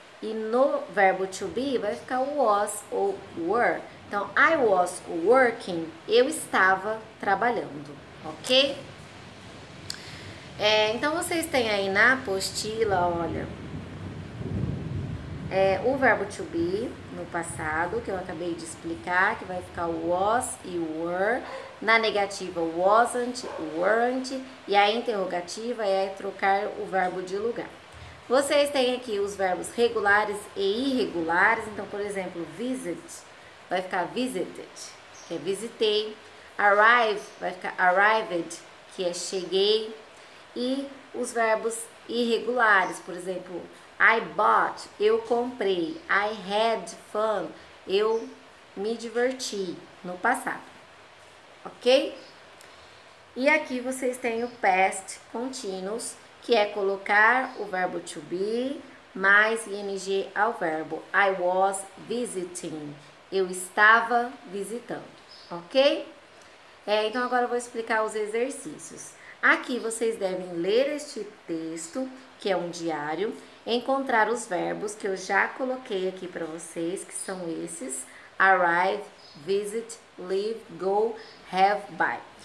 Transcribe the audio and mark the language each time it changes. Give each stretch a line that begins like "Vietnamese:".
Portuguese: E no verbo to be vai ficar o was ou were.
English: Então, I was working.
Portuguese: Eu estava trabalhando, ok? Então, vocês têm aí na apostila, olha, o verbo to be no passado, que eu acabei de explicar, que vai ficar o was e o were. Na negativa, wasn't, weren't. E a interrogativa é trocar o verbo de lugar. Vocês têm aqui os verbos regulares e irregulares. Então, por exemplo, visit vai ficar visited, que é visitei. Arrive vai ficar arrived, que é cheguei. E os verbos irregulares, por exemplo,
English: I bought,
Portuguese: eu comprei.
English: I had fun,
Portuguese: eu me diverti no passado. Ok? E aqui vocês têm o past continuous, que é colocar o verbo to be mais ing ao verbo.
English: I was visiting,
Portuguese: eu estava visitando. Ok? Então agora eu vou explicar os exercícios. Aqui vocês devem ler este texto, que é um diário, encontrar os verbos que eu já coloquei aqui para vocês, que são esses: arrive, visit, leave, go, have, buy.